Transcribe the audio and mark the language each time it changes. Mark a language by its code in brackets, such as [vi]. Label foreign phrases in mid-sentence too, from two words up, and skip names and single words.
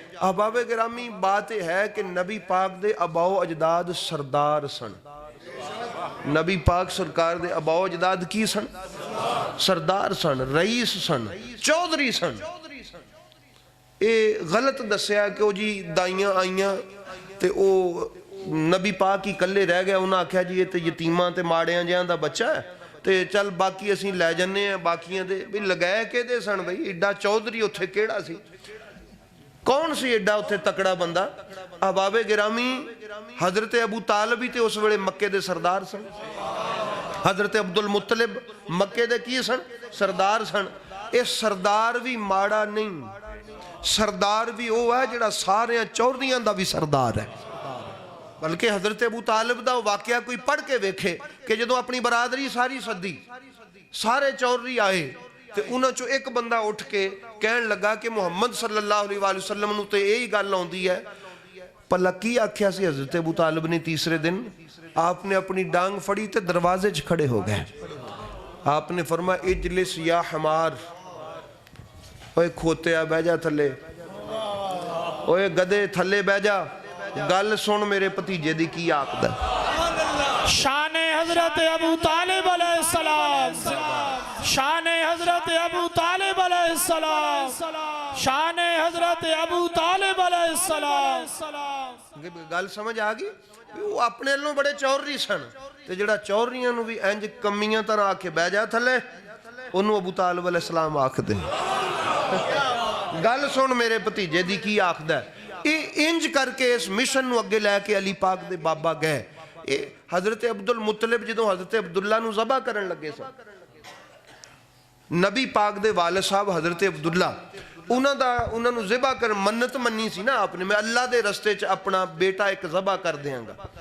[pa] احباب گرامی بات ہے کہ نبی پاک دے اباؤ اجداد سردار سن، نبی پاک سرکار دے اباؤ اجداد کی سن؟ سردار سن، رئیس سن، چودھری سن۔ اے غلط دسیا کہ وہ جی دائیاں آئیاں تے او نبی پاک ہی کلے رہ گیا، انہاں آکھیا جی یہ تے یتیماں تے ماڑیاں جہاں دا بچہ ہے تے چل باقی اسیں لے جانے ہیں، باقیاں دے بھی لگائے کے دے سن بھئی، ایڈا چودھری اتھے کیڑا سی، کون سی ایڈا اتھے تکڑا بندہ؟ احباب گرامی حضرت ابو طالب ہی تے اس ویلے مکے دے سردار سن، حضرت عبد المطلب مکے دے کی سن؟ سردار سن۔ اے سردار بھی ماڑا نہیں، سردار بھی وہ ہے جڑا سارے چودھریاں دا بھی سردار ہے، بلکہ حضرت ابو طالب دا واقعہ کوئی پڑھ کے ویکھے کہ جدو اپنی برادری ساری صدی سارے چودھری آئے تے انہاں چو ایک بندہ اٹھ کے کہن لگا کہ محمد [ar] صلی اللہ علیہ وآلہ وسلم [pa] نو تے یہی گل ہوندی ہے۔ پلا کی آکھیا سی حضرت ابو طالب نے تیسرے دن؟ آپ نے اپنی ڈانگ پھڑی تے دروازے چ کھڑے ہو گئے، آپ نے فرمایا [ar] اجلس یا حمار، [pa] اوے کھوتیا بہ جا تھلے، اوے گدے تھلے بہ جا، گل سن میرے پتیجے دی کی آقدہ۔ شان حضرت ابو طالب علیہ السلام، شان حضرت ابو طالب علیہ السلام، شان حضرت ابو طالب علیہ السلام۔ گل سمجھ آگی؟ وہ اپنے لوں بڑے چودھری سن تے جڑا چودھریاں نو بھی انج کمیاں طرح آکے بہ جا تھلے، انہوں ابو طالب علیہ السلام آکھ دے۔ گل سن میرے پتیجے دی کی آکھ دے۔ ਇਹ ਇੰਜ ਕਰਕੇ ਇਸ ਮਿਸ਼ਨ ਨੂੰ ਅੱਗੇ ਲੈ ਕੇ ਅਲੀ ਪਾਕ ਦੇ ਬਾਬਾ ਗਏ। ਇਹ ਹਜ਼ਰਤ ਅਬਦੁਲ ਮੁਤਲਿਬ ਜਦੋਂ ਹਜ਼ਰਤ ਅਬਦੁੱਲਾ ਨੂੰ ਜ਼ਬਾ ਕਰਨ ਲੱਗੇ ਸਨ, ਨਬੀ ਪਾਕ ਦੇ ਵਾਲਿਦ ਸਾਹਿਬ ਹਜ਼ਰਤ ਅਬਦੁੱਲਾ, ਉਹਨਾਂ ਨੂੰ ਜ਼ਬਾ ਕਰ ਮੰਨਤ ਮੰਨੀ ਸੀ ਨਾ ਆਪਨੇ, ਮੈਂ ਅੱਲਾ ਦੇ ਰਸਤੇ 'ਚ ਆਪਣਾ ਬੇਟਾ ਇੱਕ ਜ਼ਬਾ ਕਰ ਦਿਆਂਗਾ।